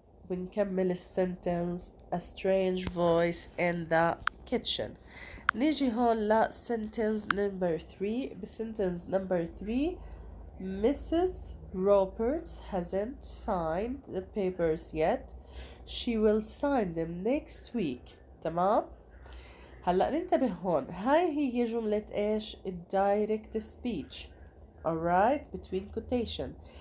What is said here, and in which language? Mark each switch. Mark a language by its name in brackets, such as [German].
[Arabic] بنكمل السنتنس [English] a strange voice in the kitchen. [Arabic] نيجي هون ل sentence number 3. بسنتنس number 3 Mrs. [English] Roberts hasn't signed the papers yet. She will sign them next week. [Arabic] تمام؟ هلأ ننتبه هون هاي هي جملة ايش؟ [English] direct speech alright between quotation.